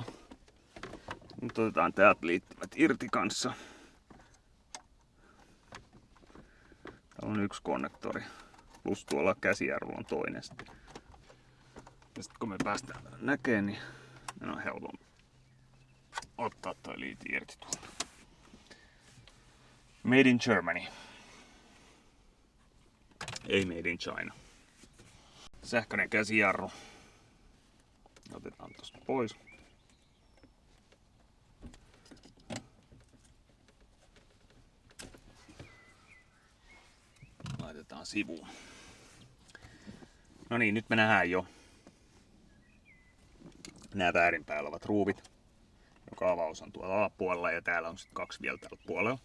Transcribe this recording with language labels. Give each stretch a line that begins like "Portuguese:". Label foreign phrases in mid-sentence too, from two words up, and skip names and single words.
Finnish: Nyt otetaan täältä liittymät irti kanssa. Täällä on 1 konnektori. Plus tuolla käsijarrulla on toinen. Ja sitten kun me päästään näkemään, niin on helpompi ottaa toi liiti irti tuolta.
English: Made in Germany. Ei made in China.
Finnish: Sähköinen käsijarru. tosta pois. Laitetaan sivuun. No niin, nyt me nähdään jo nämä väärin päällä olevat ruuvit, joka avaus on tuolla alapuolella ja täällä on sitten 2 vielä tällä puolella.